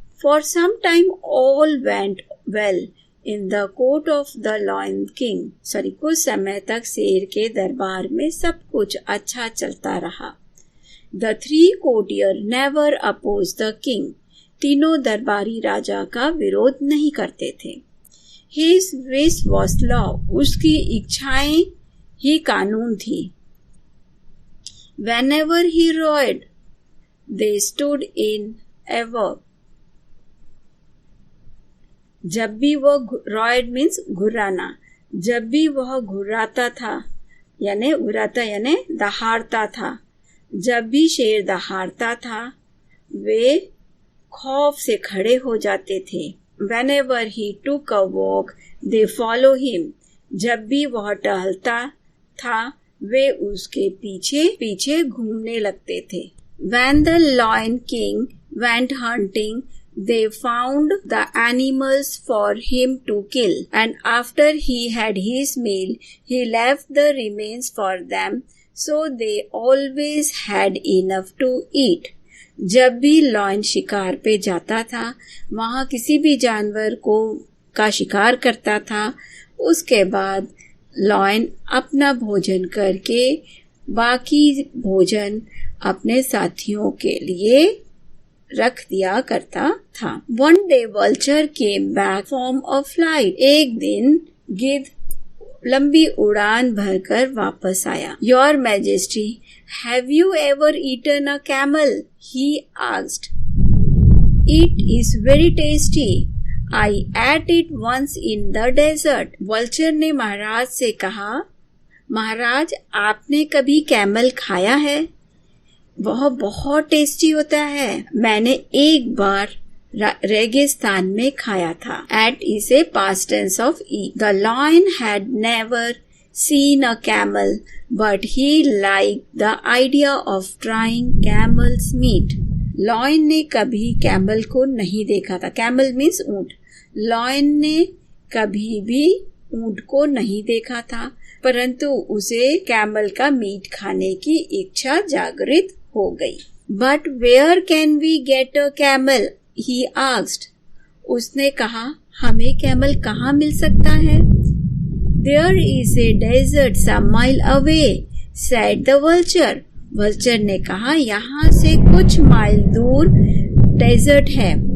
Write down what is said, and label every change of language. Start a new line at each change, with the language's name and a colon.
English: For some time all went well in the court of the Lion King.
Hindi: कुछ समय तक शेर के दरबार में सब कुछ अच्छा चलता रहा।
English: The three courtiers never opposed the king.
Hindi: तीनों दरबारी राजा का विरोध नहीं करते थे।
English: His wish was law.
Hindi: उसकी इच्छाएं ही कानून थी।
English: Whenever he roared, they stood in awe.
Hindi: जब भी वह
English: roared means
Hindi: घुराना, जब भी वह घुराता था यानी दहाड़ता था, जब भी शेर दहाड़ता था वे खौफ से खड़े हो जाते थे।
English: Whenever he took a walk, they follow him.
Hindi: जब भी वह टहलता था वे उसके पीछे पीछे घूमने लगते थे।
English: When the Lion King went hunting, they found the animals for him to kill, and after he had his meal, he left the remains for them, so they always had enough to eat.
Hindi: जब भी lion शिकार पे जाता था वहाँ किसी भी जानवर का शिकार करता था, उसके बाद लॉयन अपना भोजन करके बाकी भोजन अपने साथियों के लिए रख दिया करता था।
English: One day vulture came back from a flight.
Hindi: एक दिन गिद्ध लंबी उड़ान भरकर वापस आया।
English: Your Majesty, have you ever eaten a camel? He asked. It is very tasty. I ate it once in the desert.
Hindi: Vulture ने महाराज से कहा, महाराज आपने कभी कैमल खाया है? वह बहुत टेस्टी होता है। मैंने एक बार रेगिस्तान में खाया था।
English: At is a past tense of eat. The lion had never seen a camel, but he liked the idea of trying camel's meat.
Hindi: Lion ने कभी कैमल को नहीं देखा था। कैमल मीन्स ऊंट। Lion ने कभी भी ऊंट को नहीं देखा था, परंतु उसे कैमल का मीट खाने की इच्छा जागृत हो गई।
English: But where can we get a camel? He asked.
Hindi: उसने कहा, हमें कैमल कहाँ मिल सकता है?
English: There is a desert some mile away, said the vulture.
Hindi: Vulture ने कहा, यहाँ से कुछ माइल दूर डेजर्ट है।